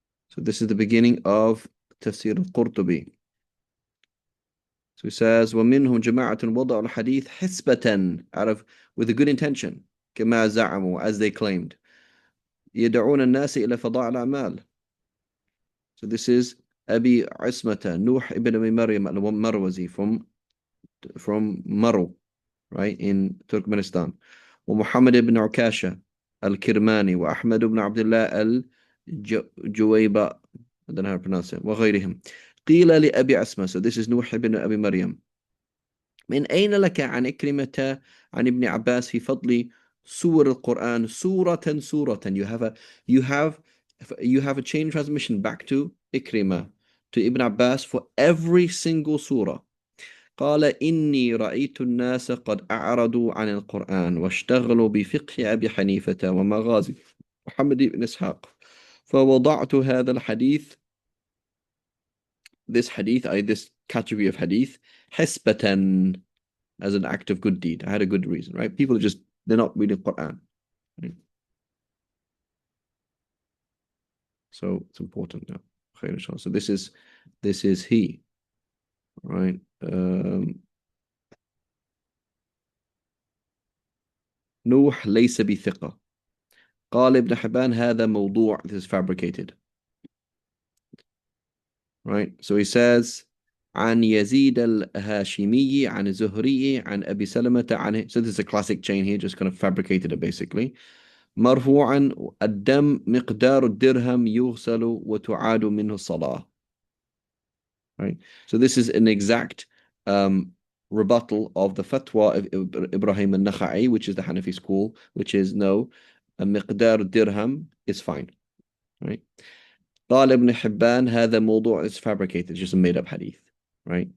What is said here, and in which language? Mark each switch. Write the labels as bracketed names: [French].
[English] So this is the beginning of Tafsir al-Qurtubi. So he says, [Arabic] وَمِنْهُمْ جَمَاعَةٌ وَضَعُوا الْحَدِيث حِسْبَةً, [English] out of, with a good intention, [Arabic] كما زعموا, [English] as they claimed. [Arabic] يدعون الناس إلى فضاء الأعمال. [English] So this is Abi Ismata, Nuh ibn Abi Maryam al-Marwazi from Maru, right, in Turkmenistan. ومحمد ibn Ukasha, [Arabic] الكرماني وأحمد بن عبد الله الجويبة [English] I don't know how to pronounce it [Arabic] وغيرهم قيل لأبي عسمة [English] so this is [Arabic] نوح بن أبي مريم من أين لك عن إكرمة عن ابن عباس في فضل سور القرآن سورة [English] you have a chain transmission back to إكرمة to Ibn Abbas for every single surah [Arabic] قال إني رأيت الناس قد أعرضوا عن القرآن واشتغلوا بفقه أبي حنيفة ومغازي محمد بن إسحاق فوضعت هذا الحديث [English] this category of hadith حسبة as an act of good deed. I had a good reason, right? People are they're not reading Quran. Right? So it's important now. So this is he, right? [Arabic] نوح ليس بثقة. قال ابن حبان هذا موضوع. [English] This is fabricated. Right? So he says [Arabic] عن يزيد الهاشمي عن الزهري عن أبي سلمة عن [English] so this is a classic chain here, just kind of fabricated it basically. [Arabic] مرفوعا الدم مقدار الدرهم يغسل وتعاد منه الصلاة. [English] Right? So this is an exact rebuttal of the fatwa of Ibrahim al-Nakha'i, which is the Hanafi school, which is no, مقدار الدرهم is fine. Right? [Arabic] قال ابن حبان هذا موضوع [English] is fabricated, it's just a made-up hadith. Right?